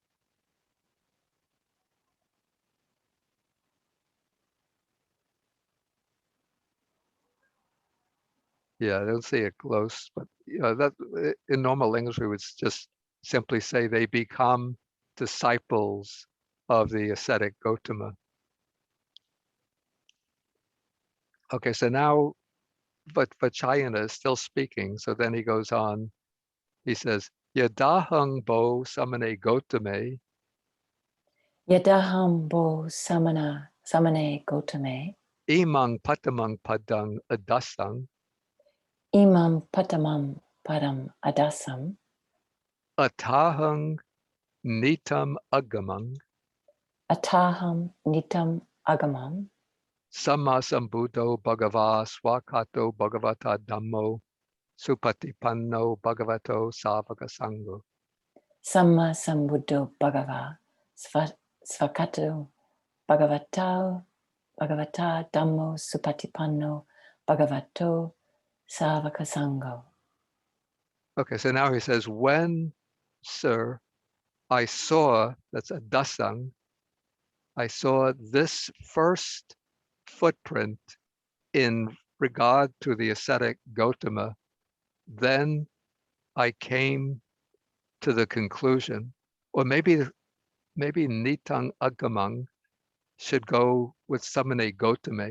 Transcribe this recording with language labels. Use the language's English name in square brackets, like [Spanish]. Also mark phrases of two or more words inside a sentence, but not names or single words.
[English] Yeah, I don't see it close, but that in normal English we would just simply say they become disciples of the ascetic Gautama. Okay, so now, but Vachayana is still speaking. So then he goes on. He says, [Pali] "Yadahang bo samane Gautame Yadaham bo samane Gautame imang patamang padang adasang imam patamam padam adasam atahang nitam agamang ataham nitam agamam samasambuddho bhagava swakato bhagavata dhammo supatipanno bhagavato savaka sangho." samma sambuddho bhagava svakato bhagavata dhammo supatipanno bhagavato savaka sangho. [English] Okay, so now he says, when, sir, I saw, that's a dasang, I saw this first footprint in regard to the ascetic Gautama, then I came to the conclusion, or maybe [Pali] Nitang Agamang [English] should go with [Pali] Samane Gautame.